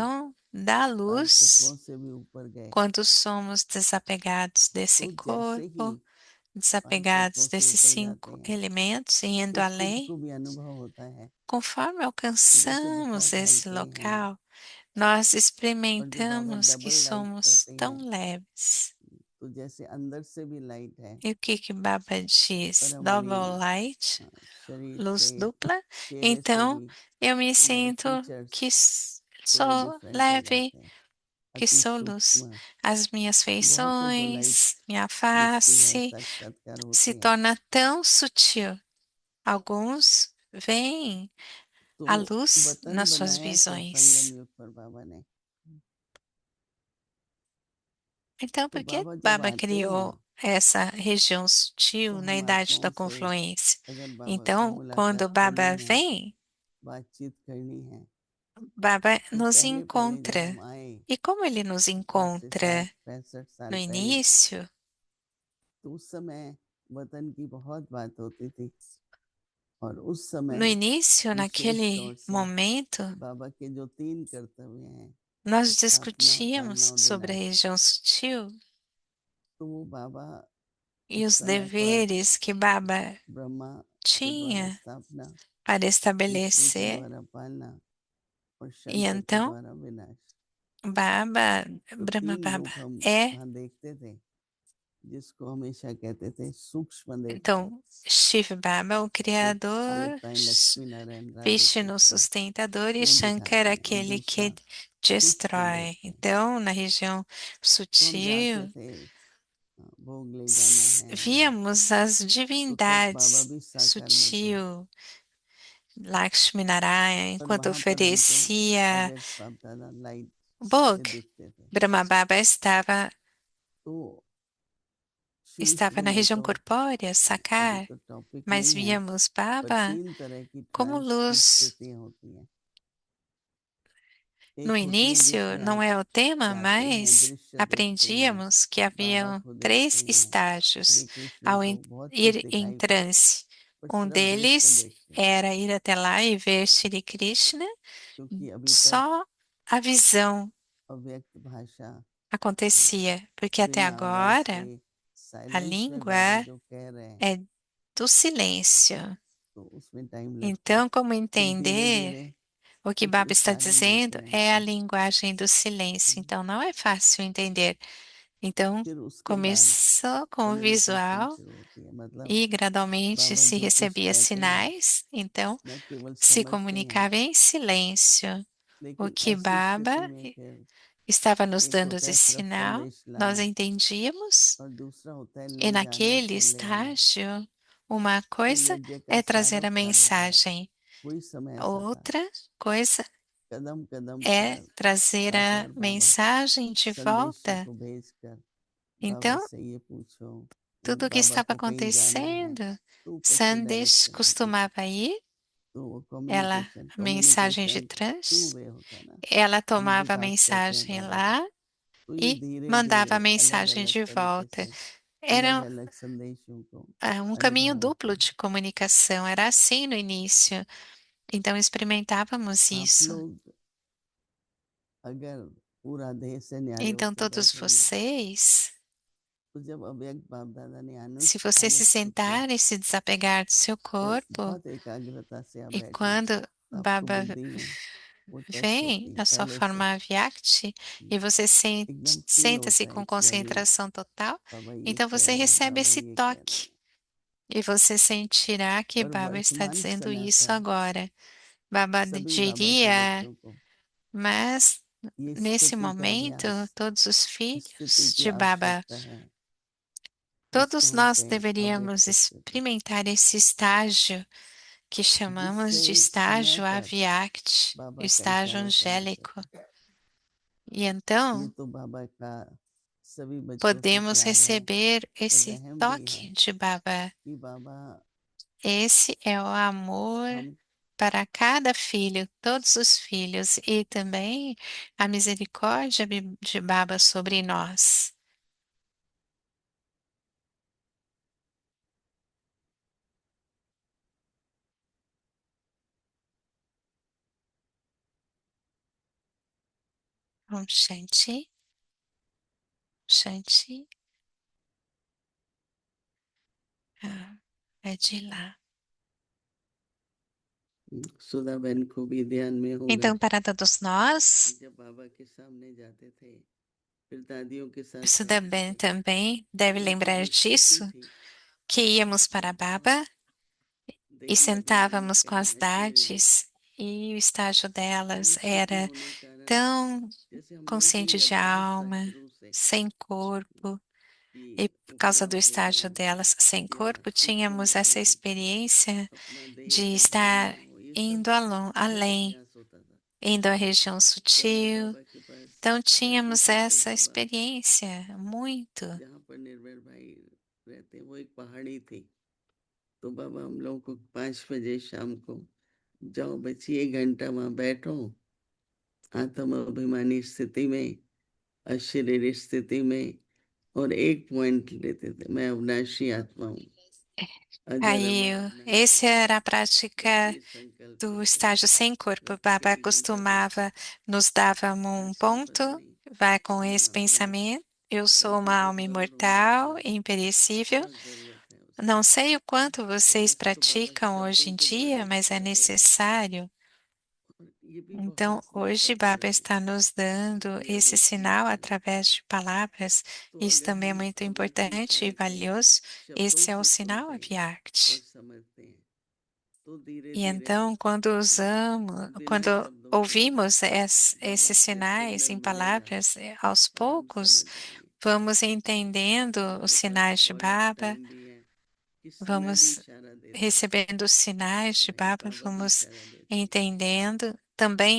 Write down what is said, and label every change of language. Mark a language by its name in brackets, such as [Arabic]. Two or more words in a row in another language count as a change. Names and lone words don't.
[Portuguese] corporificação da [Hindi] पांच तत्वों [Portuguese] luz [Hindi] से भी ऊपर गए। [Portuguese] quando somos desapegados desse [Hindi] तो जैसे ही [Portuguese] corpo, [Hindi] पांच तत्वों [Portuguese] desapegados [Hindi] से [Portuguese] desses [Hindi] ऊपर जाते 5 हैं, [Portuguese] elementos e indo [Hindi] तो खुद [Portuguese] além, [Hindi] को भी अनुभव होता है [Portuguese] conforme [Hindi] जैसे [Portuguese] alcançamos [Hindi] बहुत [Portuguese] esse [Hindi] हल्के हैं। [Portuguese] local, nós [Hindi] और जब बाबा [Portuguese] experimentamos que [English] double light [Portuguese] somos [Hindi] कहते [Portuguese] tão [Hindi] हैं, [Portuguese] leves. [Hindi] तो जैसे अंदर से भी लाइट है, [Portuguese] E o que que Baba [Hindi] पर [Portuguese] diz? [Hindi] हमारी [English] Double light, [Hindi] शरीर [Portuguese] luz [Hindi] से, [Portuguese] dupla. [Hindi] चेहरे से [Portuguese] Então, [Hindi] भी [Portuguese] eu me [Hindi] हमारे [Portuguese] sinto que [Hindi] फीचर्स थोड़े [Portuguese] sou [Hindi] डिफरेंट हो [Portuguese] leve, [Hindi] जाते हैं, [Portuguese] que [Hindi] अति [Portuguese] sou luz. [Hindi] सूक्ष्म। [Portuguese] As minhas [Hindi] बहुतों को लाइट [Portuguese] feições, minha [Hindi] दिखती है, [Portuguese] face [Hindi] साक्षात्कार [Portuguese] se [Hindi] होते हैं। [Portuguese] torna tão sutil. Alguns veem [Hindi] तो [Portuguese] a luz [Hindi] वतन [Portuguese] nas suas [Hindi] बनाया सत्संगम [Portuguese] visões. [Hindi] युग पर बाबा ने। [Portuguese] Então, [Hindi] तो [Portuguese] por que [Hindi] बाबा जब [Portuguese] Baba [Hindi] आते [Portuguese] criou [Hindi] हैं, [Portuguese] essa região [Hindi] तो [Portuguese] sutil na [Hindi] हम [Portuguese] idade da [Hindi] आत्माओं से [Portuguese] confluência? [Hindi] अगर बाबा से [Portuguese] Então, quando [Hindi] मुलाकात करनी [Portuguese] Baba [Hindi] है, [Portuguese] vem, [Hindi] बातचीत करनी है, [Portuguese] Baba [Hindi] तो [Portuguese] nos [Hindi] पहले पहले जब [Portuguese] encontra. [Hindi] हम आए, [Portuguese] E como ele nos [Hindi] आज से 60 [Portuguese] encontra [Hindi] 65 [Portuguese] no [Hindi] साल पहले, [Portuguese] início, [Hindi] तो उस समय वतन की बहुत बात होती थी, और उस [Portuguese] no [Hindi] समय [Portuguese] início, [Hindi] विशेष [Portuguese] naquele [Hindi] तौर से [Portuguese] momento, [Hindi] बाबा के जो 3 कर्तव्य हैं, [Portuguese] nós [Hindi] स्थापना, पालना [Portuguese] discutíamos [Hindi] और [Portuguese] sobre a [Hindi] विनाश, [Portuguese] região sutil [Hindi] तो वो बाबा [Portuguese] e [Hindi] उस [Portuguese] os [Hindi] समय पर [Portuguese] deveres que Baba [Hindi] ब्रह्मा के द्वारा [Portuguese] tinha [Hindi] स्थापना, [Portuguese] para [Hindi] विष्णु के [Portuguese] estabelecer. [Hindi] द्वारा पालना और [Portuguese] E [Hindi] शंकर के [Portuguese] então, [Hindi] द्वारा विनाश। [Portuguese] Baba, [Hindi] तो [Portuguese] Brahma [Hindi] 3 [Portuguese] Baba [Hindi] लोग हम [Portuguese] é, [Hindi] वहाँ देखते थे, जिसको हमेशा कहते थे सूक्ष्म देवता, [Portuguese] então, Shiv Baba, o [Hindi] तो [Portuguese] criador, [Hindi] देवताएं लक्ष्मी नारायण राधे [Portuguese] Vishnu, [Hindi] कृष्ण [Portuguese] sustentador, e [Hindi] वो [Portuguese] Shankar, [Hindi] दिखाते हैं, और [Portuguese] aquele [Hindi] दूसरा [Portuguese] que [Hindi] सूक्ष्म [Portuguese] destrói. [Hindi] देवता। [Portuguese] Então, na região [Hindi] तो हम जाते [Portuguese] sutil, [Hindi] थे, भोग ले जाना है, [Portuguese] víamos as [Hindi] तो तब बाबा [Portuguese] divindades [Hindi] भी साकार में थे, [Portuguese] sutil, Lakshmi Narayana, [Hindi] पर [Portuguese] enquanto [Hindi] वहां पर हमको [Portuguese] oferecia [Hindi] अव्यक्त बाप दादा लाइट से [Portuguese] Bhog, [Hindi] दिखते थे। [Portuguese] Brahma Baba [Hindi] तो शीश [Portuguese] estava na [Hindi] में [Portuguese] região [Hindi] तो [Portuguese] corpórea, [Hindi] अभी [Portuguese] sacar, [Hindi] तो टॉपिक [Portuguese] mas [Hindi] नहीं है, [Portuguese] víamos [Hindi] पर [Portuguese] Baba [Hindi] 3 तरह की [Portuguese] como [Hindi] ट्रांस की [Portuguese] luz. [Hindi] स्थितियां होती हैं। [Portuguese] No [Hindi] एक होती है [Portuguese] início, [Hindi] जिसमें [Portuguese] não [Hindi] आप [Portuguese] é o tema, [Hindi] जाते हैं, [Portuguese] mas [Hindi] दृश्य देखते हैं, [Portuguese] aprendíamos que [Hindi] बाबा [Portuguese] haviam [Hindi] को देखते [Portuguese] 3 [Hindi] हैं, [Portuguese] estágios [Hindi] श्री कृष्ण [Portuguese] ao [Hindi] को बहुत कुछ [Portuguese] ir em [Hindi] दिखाई पड़ता है, [Portuguese] transe. [Hindi] पर [Portuguese] Um [Hindi] सिर्फ दृश्य [Portuguese] deles [Hindi] देखते हैं, [Portuguese] era ir até lá e ver Shri Krishna, [Hindi] क्योंकि अभी तक [Portuguese] só a visão [Hindi] अव्यक्त भाषा [Portuguese] acontecia, porque até [Hindi] बिना आवाज के [Portuguese] agora a [Hindi] साइलेंस में बाबा [Portuguese] língua [Hindi] जो कह रहे हैं, [Portuguese] é do silêncio. [Hindi] तो उसमें टाइम लगता है। [Portuguese] Então, como [Hindi] फिर धीरे [Portuguese] entender [Hindi] धीरे [Portuguese] o que [Hindi] कुछ [Portuguese] Baba está [Hindi] इशारे मिलते [Portuguese] dizendo [Hindi] हैं [Portuguese] é a [Hindi] हमको, [Portuguese] linguagem do silêncio. Então, não é fácil entender. Então, [Hindi] फिर उसके बाद [Portuguese] começou com o [Hindi] कम्युनिकेशन [Portuguese] visual [Hindi] शुरू होती है। मतलब [Portuguese] e gradualmente [Hindi] बाबा [Portuguese] se [Hindi] जो कुछ [Portuguese] recebia [Hindi] कहते हैं [Portuguese] sinais. Então, [Hindi] न केवल [Portuguese] se [Hindi] समझते हैं, [Portuguese] comunicava em silêncio. O [Hindi] लेकिन [Portuguese] que [Hindi] ऐसी [Portuguese] Baba [Hindi] स्थिति में फिर [Portuguese] estava nos [Hindi] एक [Portuguese] dando [Hindi] होता [Portuguese] de [Hindi] है सिर्फ [Portuguese] sinal, [Hindi] संदेश [Portuguese] nós [Hindi] लाना, [Portuguese] entendíamos, [Hindi] और दूसरा होता है [Portuguese] e [Hindi] ले जाना [Portuguese] naquele [Hindi] और ले आना। [Portuguese] estágio, uma [Hindi] तो [Portuguese] coisa [Hindi] यज्ञ का [Portuguese] é trazer a [Hindi] सारोक्ता होता है, [Portuguese] mensagem, [Hindi] वही समय ऐसा था। [Portuguese] outra coisa [Hindi] कदम कदम [Portuguese] é [Hindi] पर [Portuguese] trazer a [Hindi] साकार बाबा [Portuguese] mensagem de [Hindi] संदेशों [Portuguese] volta. [Hindi] को भेजकर बाबा [Portuguese] Então, [Hindi] से ये पूछो, [Portuguese] tudo o que [Hindi] बाबा [Portuguese] estava [Hindi] को कहीं जाना है [Portuguese] acontecendo. [Hindi] तो ऊपर से [Portuguese] Sandesh [Hindi] डायरेक्शन आती थी, [Portuguese] costumava ir, [Hindi] तो वो [Portuguese] ela, [Hindi] कम्युनिकेशन [Portuguese] mensagens de [English] communication two [Portuguese] trânsito, [Hindi] वे होता ना, [Portuguese] ela [Hindi] हम भी [Portuguese] tomava a [Hindi] बात करते हैं [Portuguese] mensagem [Hindi] बाबा को, [Portuguese] lá [Hindi] तो ये [Portuguese] e [Hindi] धीरे [Portuguese] mandava a [Hindi] धीरे अलग [Portuguese] mensagem [Hindi] अलग [Portuguese] de [Hindi] तरीके [Portuguese] volta. [Hindi] से अलग [Portuguese] Era [Hindi] अलग संदेशों को [Portuguese] um caminho [Hindi] अनुभव [Portuguese] duplo [Hindi] होता है। [Portuguese] de comunicação, era assim no início. Então experimentávamos [Hindi] आप [Portuguese] isso. [Hindi] लोग अगर पूरा देश से न्यारे [Portuguese] Então [Hindi] होकर [Portuguese] todos [Hindi] बैठेंगे [Portuguese] vocês, [Hindi] तो जब अव्यक्त बाप दादा ने [Portuguese] se você se [Hindi] अनुष्ठानित किया [Portuguese] sentar e se desapegar do seu [Hindi] और [Portuguese] corpo, [Hindi] बहुत एकाग्रता से आप [Portuguese] e [Hindi] बैठेंगे [Portuguese] quando [Hindi] तो आपको [Portuguese] Baba [Hindi] बुद्धि में वो टच [Portuguese] vem [Hindi] होती है [Portuguese] na sua [Hindi] पहले से, [Portuguese] forma Vyakti e você [Hindi] एकदम फील [Portuguese] senta-se [Hindi] होता है [Portuguese] com [English] it's very, [Portuguese] concentração total, [Hindi] बाबा ये [Portuguese] então [Hindi] कह [Portuguese] você [Hindi] रहे हैं, [Portuguese] recebe [Hindi] बाबा [Portuguese] esse [Hindi] ये कह रहे [Portuguese] toque [Hindi] हैं, [Portuguese] e você sentirá que [Hindi] और [Portuguese] Baba está [Hindi] वर्तमान [Portuguese] dizendo [Hindi] समय [Portuguese] isso [Hindi] पर [Portuguese] agora. Baba [Hindi] सभी बाबा के [Portuguese] diria, [Hindi] बच्चों को [Portuguese] mas [Hindi] ये [Portuguese] nesse [Hindi] स्थिति का [Portuguese] momento, [Hindi] अभ्यास, [Portuguese] todos os [Hindi] स्थिति [Portuguese] filhos [Hindi] की [Portuguese] de Baba, [Hindi] आवश्यकता है, जिसको [Portuguese] todos [Hindi] हम [Portuguese] nós [Hindi] कहें [Portuguese] deveríamos [Hindi] अव्यक्त स्थिति। [Portuguese] experimentar esse estágio que [Hindi] जिससे [Portuguese] chamamos de [Hindi] समय [Portuguese] estágio [Hindi] पर [Portuguese] avyakti, o [Hindi] बाबा का [Portuguese] estágio [Hindi] इशारा समझ [Portuguese] angélico. [Hindi] सके। [Portuguese] E [Hindi] ये [Portuguese] então [Hindi] तो बाबा का सभी बच्चों से [Portuguese] podemos [Hindi] प्यार है [Portuguese] receber [Hindi] और [Portuguese] esse [Hindi] रहम भी है [Portuguese] toque de Baba. [Hindi] कि बाबा [Portuguese] Esse é o amor [Hindi] हम [Portuguese] para cada filho, todos os filhos, e também a misericórdia de Baba sobre nós. [Hindi] ओम शांति, शांति. [Portuguese] Ah, é de lá. [Hindi] सुधा बहन को भी ध्यान में होगा [Portuguese] Então, para todos nós, [Hindi] जब बाबा के सामने जाते थे फिर दादियों के साथ [Portuguese] isso [Hindi] बैठते [Portuguese] também, [Hindi] थे, [Portuguese] também [Hindi] तो [Portuguese] deve [Hindi] उनकी [Portuguese] lembrar [Hindi] जो स्थिति [Portuguese] disso, [Hindi] थी [Portuguese] que íamos para Baba e [Hindi] देखिए अपने मन [Portuguese] sentávamos com [Hindi] कहाँ [Portuguese] as [Hindi] है क्लियरली, [Portuguese] dades e o estágio [Hindi] वो [Portuguese] delas [Hindi] स्थिति [Portuguese] era [Hindi] होने के कारण [Portuguese] tão [Hindi] जैसे हम लोग को [Portuguese] consciente [Hindi] ये [Portuguese] de [Hindi] अभ्यास था [Portuguese] alma, [Hindi] शुरू से [Portuguese] sem corpo, e [Hindi] कि [Portuguese] por causa do [Hindi] उपराम हो [Portuguese] estágio delas sem [Hindi] या [Portuguese] corpo, [Hindi] सूक्ष्म [Portuguese] tínhamos essa [Hindi] में [Portuguese] experiência [Hindi] अपना देह [Portuguese] de [Hindi] का [Portuguese] estar [Hindi] भावना हो, ये सब [Portuguese] indo [Hindi] बहुत [Portuguese] além, [Hindi] अभ्यास होता था। [Portuguese] indo à região [Hindi] जब आप [Portuguese] sutil. [Hindi] बाबा के पास [Portuguese] Então [Hindi] जाते [Portuguese] tínhamos [Hindi] थे तो [Portuguese] essa [Hindi] बाबा [Portuguese] experiência muito. [Hindi] जहाँ पर निर्भय भाई रहते वो एक पहाड़ी थी, तो बाबा हम लोगों को 5 बजे शाम को जाओ बच्ची 1 घंटा वहाँ बैठो आत्म अभिमानी स्थिति में, अशरीरी स्थिति में, और एक पॉइंट लेते थे, मैं अविनाशी आत्मा हूँ, अजर [Portuguese] Aí, [Hindi] अमर अविनाशी [Portuguese] essa [Hindi] हूँ, [Portuguese] era a [Hindi] बस [Portuguese] prática [Hindi] ये संकल्प [Portuguese] do [Hindi] लेके [Portuguese] estágio sem corpo. [Hindi] बस [Portuguese] Baba [Hindi] 1 घंटा बैठो, [Portuguese] costumava nos dava um [Hindi] आज तो पता [Portuguese] ponto, [Hindi] नहीं [Portuguese] vai com [Hindi] मैं [Portuguese] esse [Hindi] अपने [Portuguese] pensamento. Eu sou [Hindi] पति [Portuguese] uma [Hindi] को [Portuguese] alma [Hindi] बोल रहा हूँ [Portuguese] imortal, [Hindi] आज [Portuguese] imperecível. [Hindi] बहुत जरूरत है उसकी, [Portuguese] Não sei o quanto [Hindi] तो [Portuguese] vocês [Hindi] आज तो बाबा [Portuguese] praticam hoje [Hindi] शब्दों [Portuguese] em [Hindi] के द्वारा [Portuguese] dia, mas é [Hindi] इशारा दे रहे हैं, [Portuguese] necessário. [Hindi] और ये भी [Portuguese] Então, [Hindi] बहुत [Portuguese] hoje [Hindi] महत्वपूर्ण [Portuguese] Baba [Hindi] है [Portuguese] está nos dando [Hindi] ये [Portuguese] esse [Hindi] अगर ठीक [Portuguese] sinal [Hindi] से, [Portuguese] através de palavras. [Hindi] तो [Portuguese] Isso [Hindi] अगर [Portuguese] também é [Hindi] हम [Portuguese] muito [Hindi] अगर ठीक [Portuguese] importante e [Hindi] तरह से [Portuguese] valioso. [Hindi] शब्दों [Portuguese] Esse é o [Hindi] से [Portuguese] sinal [Hindi] सुनते हैं और [Portuguese] Avyakt. [Hindi] समझते हैं तो धीरे [Portuguese] E [Hindi] धीरे [Portuguese] então, quando usamos, [Hindi] बिना [Portuguese] quando [Hindi] शब्दों के [Portuguese] ouvimos [Hindi] बाबा [Portuguese] esses [Hindi] से [Portuguese] sinais [Hindi] सिग्नल [Portuguese] em [Hindi] मिलेगा [Portuguese] palavras, aos [Hindi] और हम [Portuguese] poucos, [Hindi] समझ जाएंगे। [Portuguese] vamos entendendo os [Hindi] हमारे पास [Portuguese] sinais de [English] word of [Portuguese] Baba, [Hindi] टाइम भी है कि समय भी [Portuguese] vamos [Hindi] इशारा देता है, [Portuguese] recebendo os sinais de [Hindi] लाइक [Portuguese] Baba, [Hindi] बाबा भी [Portuguese] vamos [Hindi] इशारा देते हैं, [Portuguese] entendendo, [Hindi] तो